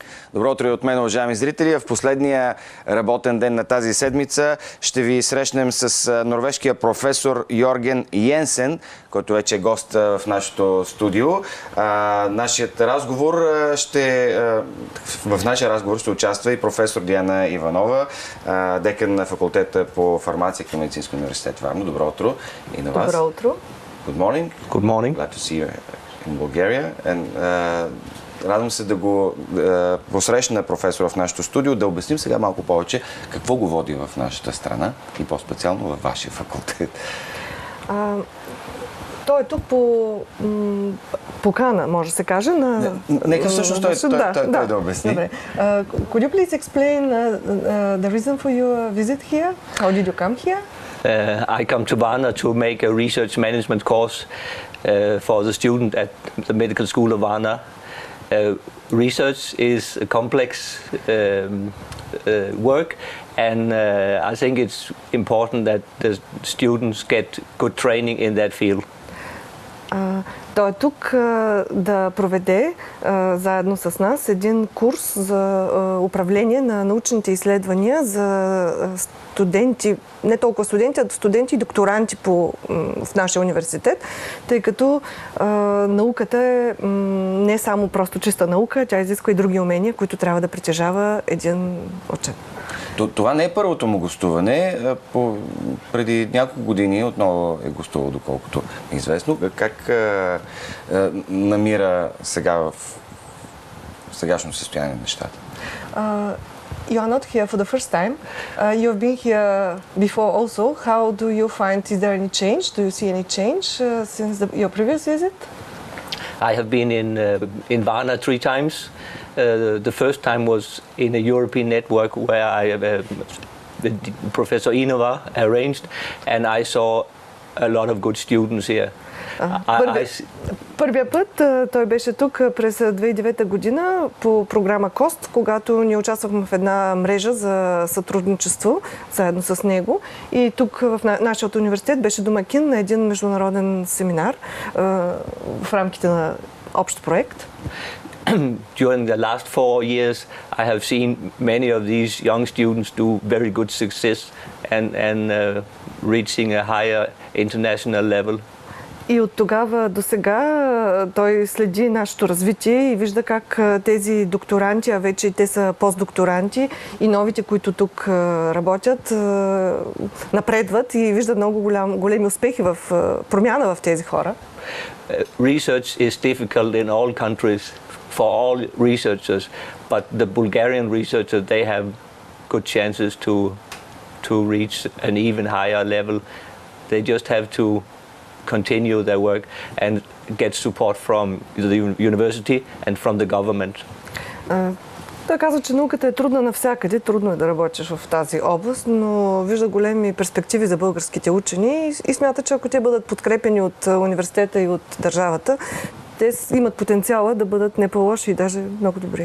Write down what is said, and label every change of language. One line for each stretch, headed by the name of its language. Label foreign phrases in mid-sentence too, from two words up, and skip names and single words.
Bulgarian: Добро утро и от мен, уважаеми зрители. В последния работен ден на тази седмица ще ви срещнем с норвежкия професор Йорген Йенсен, който вече е гост в нашото студио. В нашия разговор ще участва и професор Диана Иванова, декан на факултета по фармация към Медицинския университет Варна. Добро утро и на вас. Добро утро.
English: Good morning. Good morning. Glad to see you in Bulgaria. And,
Bulgarian: радвам се да го посрещна професора в нашото студио, да обясним сега малко повече какво го води в нашата страна и по-специално във вашия факултет. Той е тук по покана, може да се каже. Нека всъщност той да обясни. Добре.
English: Could you please explain the reason for your visit here? How did you come here? I come to Varna to make a research management course for the student at the medical school of Varna. Research is a complex work, and I think it's important that the students get good training in that field.
Bulgarian: Той е тук да проведе заедно с нас един курс за управление на научните изследвания за студенти, не толкова студенти, а студенти и докторанти в нашия университет, тъй като науката е не само просто чиста наука, тя изисква и други умения, които трябва да притежава един учен. Това не е първото му гостуване. Преди няколко години отново е гостувал, доколкото е известно. Как намира сега в сегашно състояние на нещата?
English: You are not here for the first time. You have been here before also. How do you find, is there any change? Do you see any change since your previous visit? I have been in Varna 3 times. The first time was in a European network where Professor Ivánova arranged, and I saw a lot of good students here.
Bulgarian: Първия път той беше тук през 2009 година по програма КОСТ, когато ние участвахме в една мрежа за сътрудничество заедно с него. И тук в нашия университет беше домакин на един международен семинар в рамките на общ проект.
English: During the last 4 years, I have seen many of these young students do very good success and reaching a higher international level.
Bulgarian: И от тогава до сега той следи нашето развитие и вижда как тези докторанти, а вече те са постдокторанти и новите, които тук работят, напредват и вижда много големи успехи в промяна в тези хора.
English: Research is difficult in all countries for all researchers, but the Bulgarian researchers, they have good chances to reach an even higher level. They just have to continue their work and get support from the university and from the government.
Bulgarian: Той казва, че науката е трудна навсякъде, трудно е да работиш в тази област, но вижда големи перспективи за българските учени и смята, че ако те бъдат подкрепени от университета и от държавата, те имат потенциала да бъдат не по-лоши и даже много добри.